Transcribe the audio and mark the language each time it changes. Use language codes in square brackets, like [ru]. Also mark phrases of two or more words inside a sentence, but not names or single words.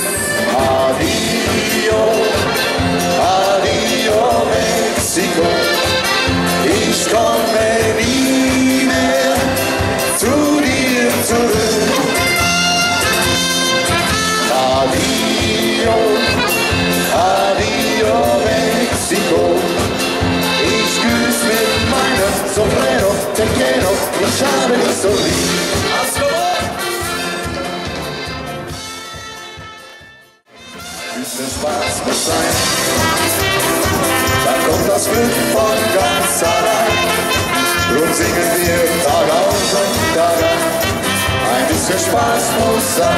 [es] Adio, adio [de] Mexiko, ich komme nie mehr zu dir zurück. [es] Adio, adio [de] Mexiko, ich grüß mit meinem Sombrero, [es] te quiero, [de] ich habe dich so lieb. Spaß muss sein, dann kommt das Glück von ganz allein. Drum singen wir Tag aus und Tag ein, ein bisschen Spaß muss sein.